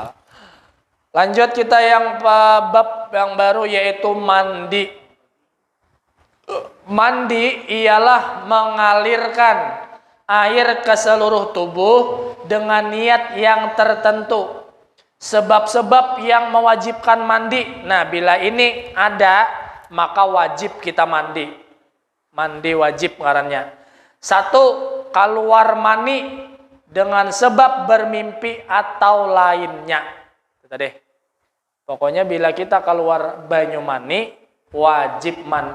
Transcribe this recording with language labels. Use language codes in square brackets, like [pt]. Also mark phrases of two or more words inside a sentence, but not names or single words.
[id] Lanjut kita yang bab yang baru yaitu mandi. Mandi ialah mengalirkan air ke seluruh tubuh dengan niat yang tertentu. Sebab-sebab yang mewajibkan mandi. Nah, bila ini ada, maka wajib kita mandi. [bjn] Mandi wajib ngarannya. [id] 1, keluar mani dengan sebab bermimpi atau lainnya. Itu tadi. [bjn] Pokoknya bila kita keluar banyu mani, wajib mandi.